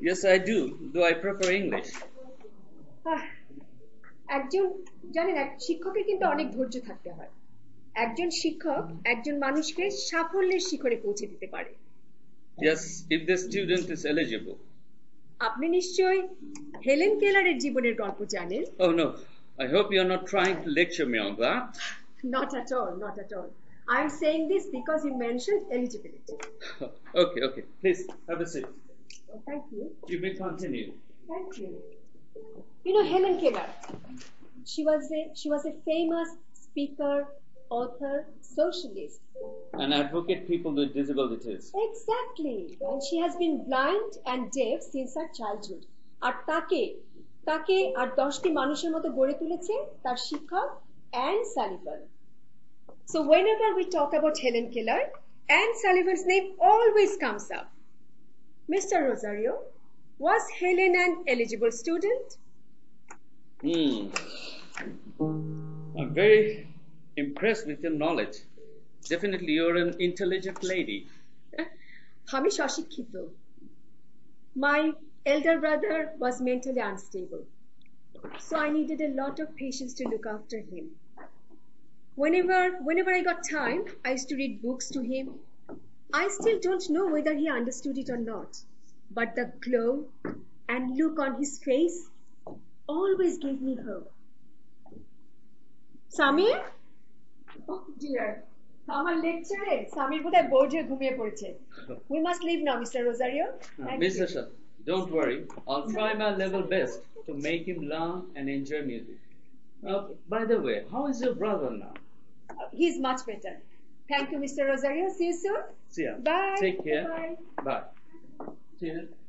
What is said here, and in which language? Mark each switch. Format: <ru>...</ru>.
<en>Yes, I do, though I prefer English.</en> <bn>একজন জানেন এক শিক্ষকের কিন্তু অনেক ধৈর্য থাকতে হয়. একজন শিক্ষক একজন মানুষকে সাফল্যের শিখরে পৌঁছে দিতে পারে.</bn> <en>Yes, if the student is eligible.</en> <bn>আপনি নিশ্চয়ই হেলেন কেলারের জীবনের গল্প জানেন.</bn> <en>Oh no, I hope you are not trying to lecture me on that. Not at all, not at all. I am saying this because you mentioned eligibility. Okay, please have a seat. Oh, thank you. You may continue. Thank you. You know Helen Keller. She was a famous speaker, author, socialist. And advocate people with disabilities. Exactly. And she has been blind and deaf since her childhood.</en> <bn>আর তাকে আর 10টি মানুষের মতো গড়ে তুলেছে তার শিক্ষক Anne Sullivan.</bn> <en>So whenever we talk about Helen Keller, Anne Sullivan's name always comes up. Mr. Rosario, was Helen an eligible student? I'm very impressed with your knowledge. Definitely you're an intelligent lady.</en> <bn>আমি অশিক্ষিত.</bn> <en>My elder brother was mentally unstable. So I needed a lot of patience to look after him. Whenever I got time, I used to read books to him. I still don't know whether he understood it or not, but the glow and look on his face always gave me hope. Samir? Oh dear.</en> <bn>আমার লেকচারে সামির বোধহয় board হয়ে ঘুমিয়ে পড়েছে.</bn> <en>We must leave now, Mr. Rosario. Miss Sasha, don't worry. I'll try my level best to make him learn and enjoy music. By the way, how is your brother now? He's much better. Thank you, Mr. Rosario. See you soon. See ya. Bye. Take care. Bye. Bye. Cheers.</en>